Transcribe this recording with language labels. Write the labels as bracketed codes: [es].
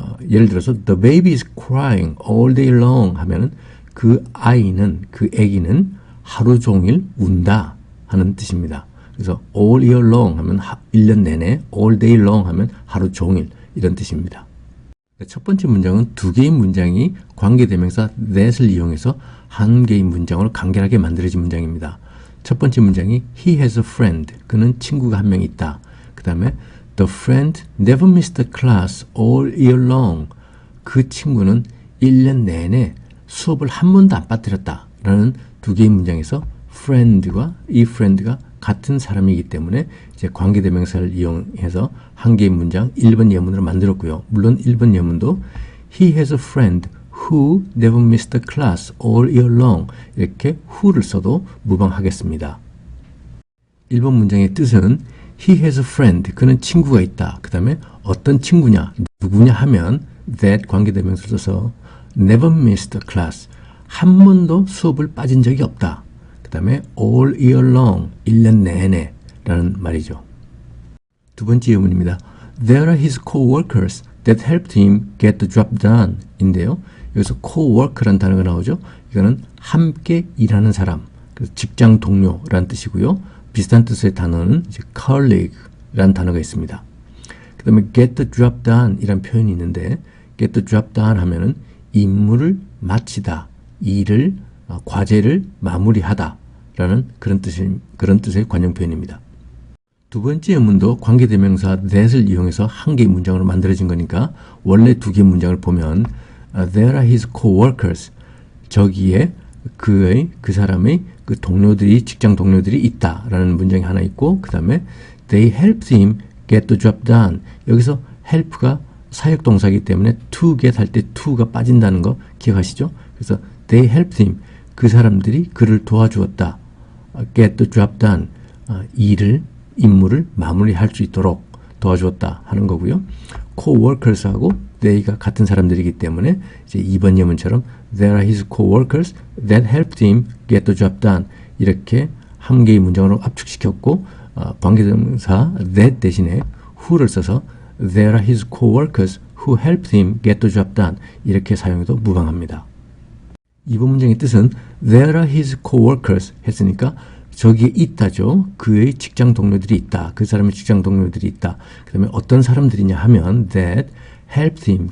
[ko] 예를 들어서 [en] the baby is crying all day long [ko] 하면은 그 아이는, 그 아기는 하루 종일 운다 하는 뜻입니다. 그래서 [en] all year long [ko] 하면 1년 내내, [en] all day long [ko] 하면 하루 종일 이런 뜻입니다. 첫 번째 문장은 두 개의 문장이 관계대명사 that을 이용해서 한 개의 문장으로 간결하게 만들어진 문장입니다. [en] 첫 번째 문장이 He has a friend. [ko] 그는 친구가 한 명 있다. 그 다음에 [en] The friend never missed a class all year long. [ko] 그 친구는 1년 내내 수업을 한 번도 안 빠뜨렸다. 라는 두 개의 문장에서 friend과 이 friend가 같은 사람이기 때문에 이제 관계대명사를 이용해서 한 개의 문장 1번 예문으로 만들었고요. 물론 1번 예문도 [en] He has a friend who never missed a class all year long [ko] 이렇게 who를 써도 무방하겠습니다. 1번 문장의 뜻은 [en] He has a friend. [ko] 그는 친구가 있다. 그 다음에 어떤 친구냐, 누구냐 하면 that 관계대명사를 써서 [en] never missed a class. [ko] 한 번도 수업을 빠진 적이 없다. [en] 그 다음에 all year long. [ko] 1년 내내 라는 말이죠. 두 번째 예문입니다. [en] There are his co-workers that helped him get the job done [ko] 인데요. 여기서 co-worker라는 단어가 나오죠. 이거는 함께 일하는 사람, 그래서 직장 동료라는 뜻이고요. 비슷한 뜻의 단어는 이제 colleague라는 단어가 있습니다. 그 다음에 [en] get the job done [ko] 이란 표현이 있는데 get the job done 하면은 임무를 마치다, 일을, 과제를 마무리하다 라는 그런 뜻의 관용 표현입니다. 두 번째 예문도 관계대명사 that을 이용해서 한 개의 문장으로 만들어진 거니까 원래 두 개의 문장을 보면 [en] There are his co-workers. [ko] 저기에 그 사람의 그 동료들이, 직장 동료들이 있다 라는 문장이 하나 있고, 그 다음에 [en] They helped him get the job done. [ko] 여기서 help가 사역동사이기 때문에 to get 할 때 to가 빠진다는 거 기억하시죠? 그래서 [en] They helped him. [ko] 그 사람들이 그를 도와주었다. [en] get the job done. [ko] 임무를 마무리할 수 있도록 도와주었다 하는 거고요. co-workers하고 they가 같은 사람들이기 때문에 이제 2번 예문처럼 [en] There are his co-workers that helped him get the job done [ko] 이렇게 한 개의 문장으로 압축시켰고 관계대명사 that 대신에 who를 써서 [en] There are his co-workers who helped him get the job done [ko] 이렇게 사용해도 무방합니다. 2번 문장의 뜻은 [en] There are his co-workers [ko] 했으니까 저기에 있다죠. 그의 직장 동료들이 있다. 그 사람의 직장 동료들이 있다. 그 다음에 어떤 사람들이냐 하면 [en] that helped him.